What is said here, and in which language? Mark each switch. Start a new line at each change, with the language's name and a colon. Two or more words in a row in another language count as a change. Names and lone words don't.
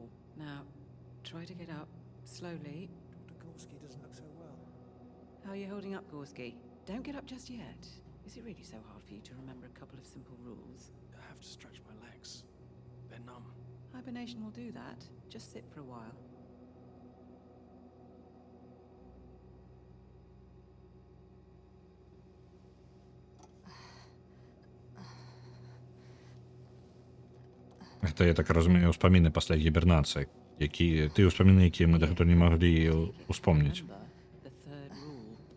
English: Now, try to get up slowly. Dr. Gorski doesn't look so well. How are you holding up, Gorski? Don't get up just yet. Is it really so hard for you to remember a couple of simple rules? I have to stretch my legs. They're numb. Hibernation will do that. Just sit for a while.
Belarusian: Гэта, я так разумею, успаміны пасля гібернацыі, тыя ўспаміны, якія мы дагэтуль не маглі успомніць.
English: The third rule.